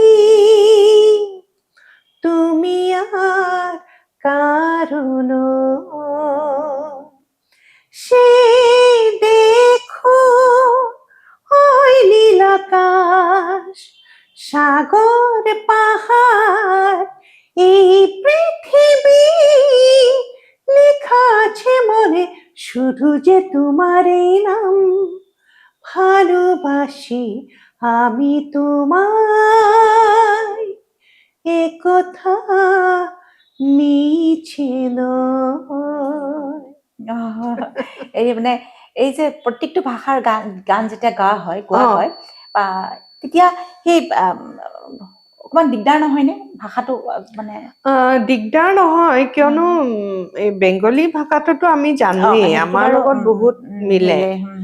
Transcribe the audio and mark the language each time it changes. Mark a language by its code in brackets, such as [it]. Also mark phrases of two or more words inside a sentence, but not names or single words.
[bn] তুমি আর কারণ সে দেখো ওই নীল আকাশ সাগর পাহাড় এই পৃথিবী লেখা আছে মনে শুধু যে তোমার এই নাম ভালোবাসি আমি তোমায় এ কথা মিছে নয় [as] এই মানে এই যে প্ৰত্যেকটো ভাষাৰ গান গান যেতিয়া গোৱা অ হয় বা তেতিয়া সেই অকমান দিগদাৰ নহয়নে ভাষাটো মানে দিগদাৰ নহয় কিয়নো এই বেংগলী ভাষাটোতো আমি জানোৱেই সেইটো আমাৰ বাৰু লগত বহুত মিলে উম,